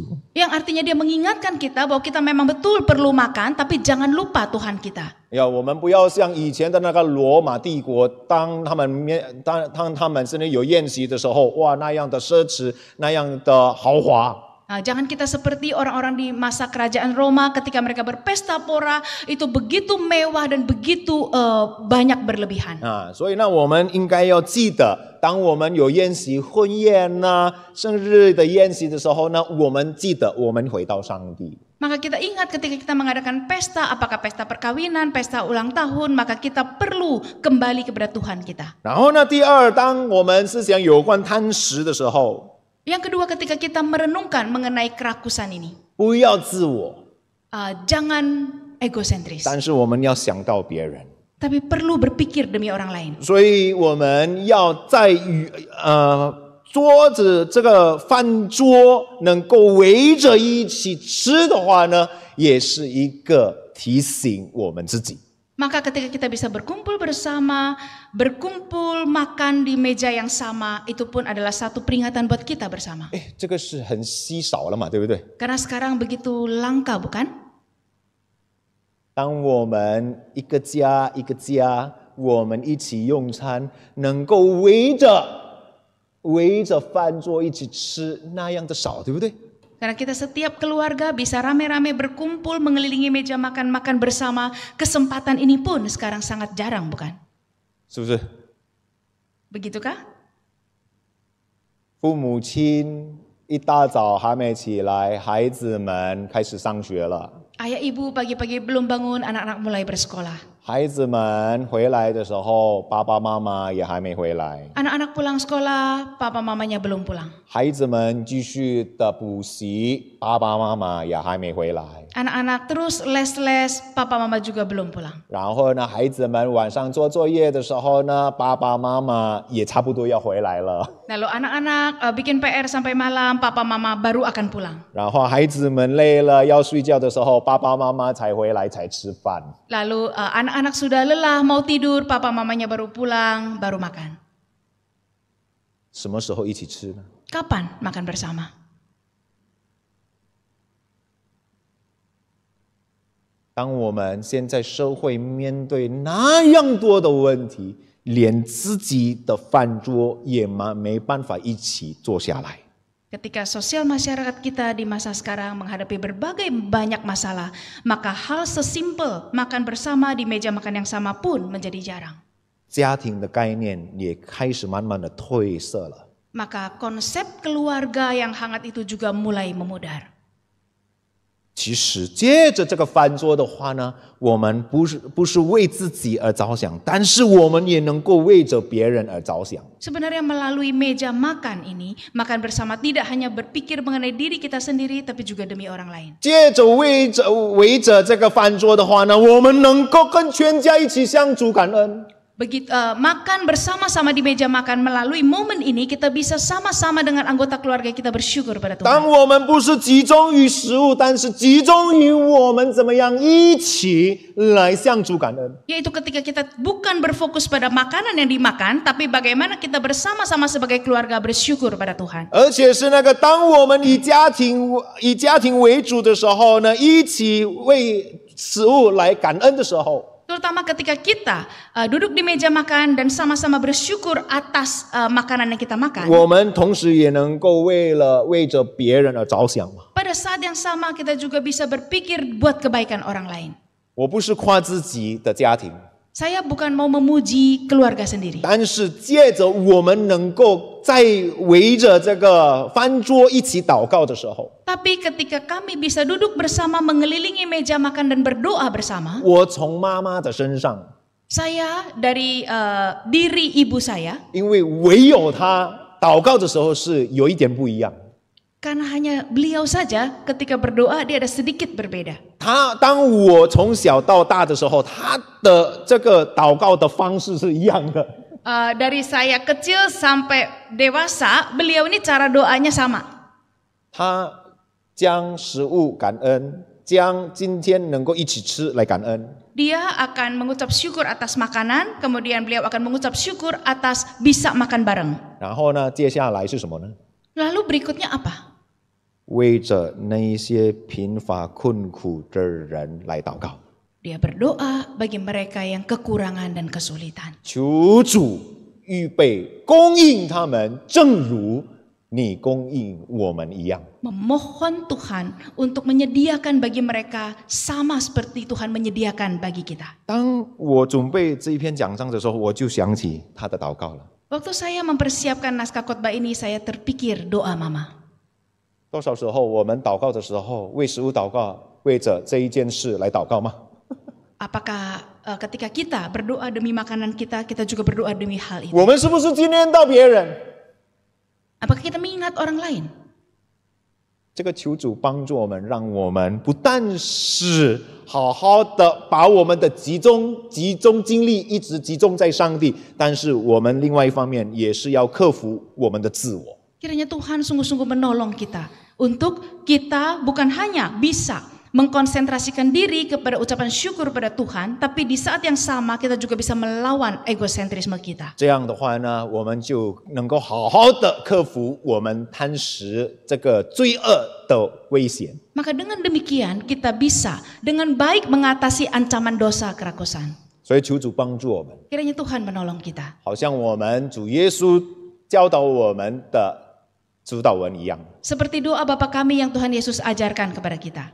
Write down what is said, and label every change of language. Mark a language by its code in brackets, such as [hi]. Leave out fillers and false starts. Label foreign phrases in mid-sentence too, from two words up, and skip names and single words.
[id] Yang artinya dia mengingatkan kita bahwa kita memang betul perlu makan, tapi jangan lupa Tuhan kita. [zh] 我们不要像以前的那个罗马帝国，当他们真的有宴席的时候，哇，那样的奢侈，那样的豪华。 [id] Nah, jangan kita seperti orang-orang di masa kerajaan Roma ketika mereka berpesta pora itu begitu mewah dan begitu banyak berlebihan. [zh] 所以呢，我们应该要记得，当我们有宴席、婚宴呐、生日的宴席的时候呢，我们记得我们回到上帝。 [id] Maka kita ingat ketika kita mengadakan pesta, apakah pesta perkawinan, pesta ulang tahun, maka kita perlu kembali kepada Tuhan kita. [zh] 然后呢，第二，当我们思想有关贪食的时候， [id] Yang kedua, ketika kita merenungkan mengenai kerakusan ini, [zh] 不要自我， [id] jangan egosentris, [zh] 但是我们要想到别人。 [id] tapi perlu berpikir demi orang lain. [zh] 所以我们要在桌子这个饭桌能够围着一起吃的话呢，也是一个提醒我们自己。 [id] Maka ketika kita bisa berkumpul bersama, berkumpul makan di meja yang sama, itu pun adalah satu peringatan buat kita bersama. [zh] 这个是很稀少了嘛，对不对？ [id] Karena sekarang begitu langka, bukan? [zh] 当我们一个家一个家，我们一起用餐，能够围着饭桌一起吃，那样的少，对不对？ [id] Karena kita setiap keluarga bisa rame-rame berkumpul mengelilingi meja makan-makan bersama. Kesempatan ini pun sekarang sangat jarang, bukan? [zh] 是不是？ [id] Begitukah? [zh] 父母亲一大早还没起来，孩子们开始上学了。 [id] Ayah ibu pagi-pagi belum bangun, anak-anak mulai bersekolah. [zh] 孩子们回来的时候，爸爸妈妈也还没回来。 [id] Anak-anak pulang sekolah, papa mamanya belum pulang. [zh] 孩子们继续的补习，爸爸妈妈也还没回来。 [id] Anak-anak terus les-les, papa mama juga belum pulang. [zh] 然后呢，孩子们晚上做作业的时候呢，爸爸妈妈也差不多要回来了。 [id] Lalu anak-anak bikin PR sampai malam, papa mama baru akan pulang. [zh] 然后孩子们累了要睡觉的时候，爸爸妈妈才回来才吃饭。 [id] Lalu anak-anak sudah lelah mau tidur, papa mamanya baru pulang, baru makan. [zh] 什么时候一起吃呢？ [id] Kapan makan bersama? [zh] 当我们现在社会面对那样多的问题，连自己的饭桌也没办法一起坐下来。 [id] Ketika sosial masyarakat kita di masa sekarang menghadapi berbagai banyak masalah, maka hal sesimpel makan bersama di meja makan yang sama pun menjadi jarang. [zh] 家庭的概念也开始慢慢的褪色了。 [id] Maka konsep keluarga yang hangat itu juga mulai memudar. [zh] 其实借着这个饭桌的话呢，我们不是为自己而着想，但是我们也能够为着别人而着想。 [id] Sebenarnya melalui meja makan ini, makan bersama tidak hanya berpikir mengenai diri kita sendiri, tapi juga demi orang lain. [zh] 借着围着这个饭桌的话呢，我们能够跟全家一起向主感恩。 [id] Begitu makan bersama-sama di meja makan, melalui momen ini kita bisa sama-sama dengan anggota keluarga kita bersyukur pada [zh] 当 [id] Tuhan. [zh] 我们不是集中于食物，但是集中于我们怎么样一起来向主感恩。 [id] Yaitu ketika kita bukan berfokus pada makanan yang dimakan, tapi bagaimana kita bersama-sama sebagai keluarga bersyukur pada Tuhan. [zh] 而且是那个，当我们以家庭为主的时候呢，一起为食物来感恩的时候。 [id] Terutama ketika kita duduk di meja makan dan sama-sama bersyukur atas makanan yang kita makan. [zh] 我们同时也能够为着别人而着想嘛。 [id] Pada saat yang sama kita juga bisa berpikir buat kebaikan orang lain. [zh] 我不是夸自己的家庭， [id] Saya bukan mau memuji keluarga sendiri. [zh] 但是借着我们能够在围着这个饭桌一起祷告的时候， [id] Tapi ketika kami bisa duduk bersama mengelilingi meja makan dan berdoa bersama, [zh] 我从妈妈的身上， [id] saya dari diri ibu saya, [zh] 因为唯有她祷告的时候是有一点不一样。 [id] karena hanya beliau saja ketika berdoa dia ada sedikit berbeda. [zh] 当我从小到大的时候，她的这个祷告的方式是一样的。 [id] Dari saya kecil sampai dewasa, beliau ini cara doanya sama. [zh] 她将食物感恩，将今天能够一起吃来感恩。 [id] Dia akan mengucap syukur atas makanan, kemudian beliau akan mengucap syukur atas bisa makan bareng. [zh] 然后呢，接下来是什么呢？ [id] Lalu berikutnya apa? [zh] 为着那些贫乏困苦的人来祷告， [id] Dia berdoa bagi mereka yang kekurangan dan kesulitan. [zh] 求主预备供应他们，正如你供应我们一样。 [id] Memohon Tuhan untuk menyediakan bagi mereka sama seperti Tuhan menyediakan bagi kita. [zh] 当我准备这一篇讲章的时候，我就想起他的祷告了。 [id] Waktu saya mempersiapkan naskah khotbah ini, saya terpikir doa mama. [zh] 多少时候我们祷告的时候，为食物祷告，为着这一件事来祷告吗？ [id] Apakah ketika kita berdoa demi makanan kita, kita juga berdoa demi hal itu? [zh] 我们是不是纪念到别人？ [id] Apakah kita mengingat orang lain? [zh] 这个求主帮助我们，让我们不但是好好的把我们的集中精力一直集中在上帝，但是我们另外一方面也是要克服我们的自我。 [id] Kiranya Tuhan sungguh-sungguh menolong kita untuk kita bukan hanya bisa mengkonsentrasikan diri kepada ucapan syukur pada Tuhan, tapi di saat yang sama kita juga bisa melawan egosentrisme kita. [zh] 这样的话呢，我们就能够好好的克服我们贪食这个罪恶的危险。 [id] Maka dengan demikian kita bisa dengan baik mengatasi ancaman dosa kerakusan. [zh] 所以求主帮助我们， [id] Kiranya Tuhan menolong kita. [zh] 好像我们主耶稣教导我们的主导文一样， [id] Seperti doa Bapa kami yang Tuhan Yesus ajarkan kepada kita.